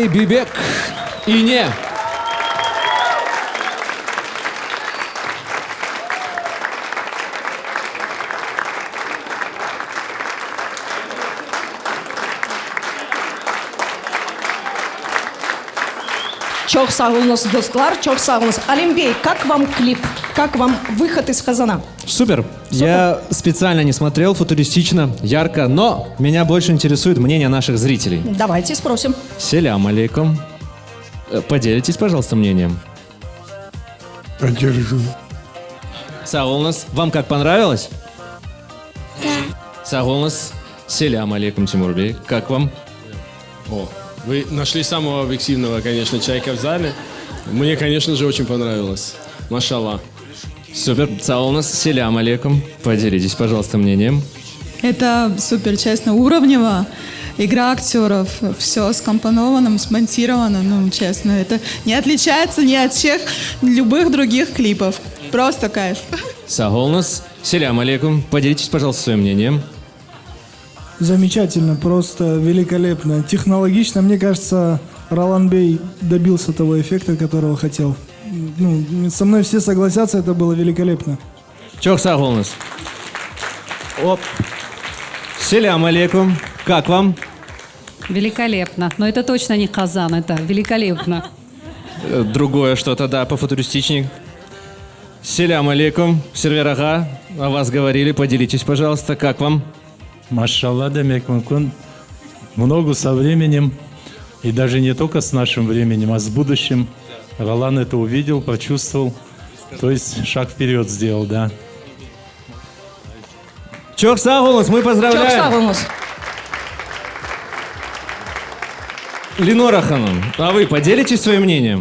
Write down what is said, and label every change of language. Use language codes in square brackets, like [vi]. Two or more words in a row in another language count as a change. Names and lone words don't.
[crh] Бейбек и не. Çok sağ olunuz dostlar, çok sağ olunuz. [ru] Алимбей, как вам клип? Как вам выход из Казана? Супер. Я специально не смотрел, футуристично, ярко, но меня больше интересует мнение наших зрителей. Давайте спросим. [crh] Селям алейкум. [ru] Поделитесь, пожалуйста, мнением. Сағолнас, вам как, понравилось? Да. [crh] Сағолнас, селям алейкум, Тимурбей. [ru] Как вам? О, вы нашли самого объективного, конечно, человека в зале. Мне, конечно же, очень понравилось. Машаллах. Супер. [crh] Сағолнас, селям алейкум. [ru] Поделитесь, пожалуйста, мнением. Это супер, честно, уровнево. Игра актеров, все скомпоновано, смонтировано, ну, честно, это не отличается ни от всех любых других клипов. Просто кайф. [crh] Сағолнас, селям алейкум. [ru] Поделитесь, пожалуйста, своим мнением. Замечательно, просто великолепно. Технологично, мне кажется, Ролан Бей добился того эффекта, которого хотел. Ну, со мной все согласятся, это было великолепно. [crh] Чох сағолнас. Оп. Селям алейкум. [ru] Как вам? Великолепно. Но это точно не Казан, это великолепно. Другое что-то, да, пофутуристичней. [crh] Селям алейкум. [ru] Серверага, о вас говорили, поделитесь, пожалуйста, как вам? [crh] Машалла, демек мүмкін. [ru] Много со временем, и даже не только с нашим временем, а с будущим. Ролан это увидел, почувствовал, то есть шаг вперед сделал, да. [crh] Чох сағолнас, [ru] мы поздравляем. [crh] Чох сағолнас. [ru] Ленора Ханум, а вы поделитесь своим мнением?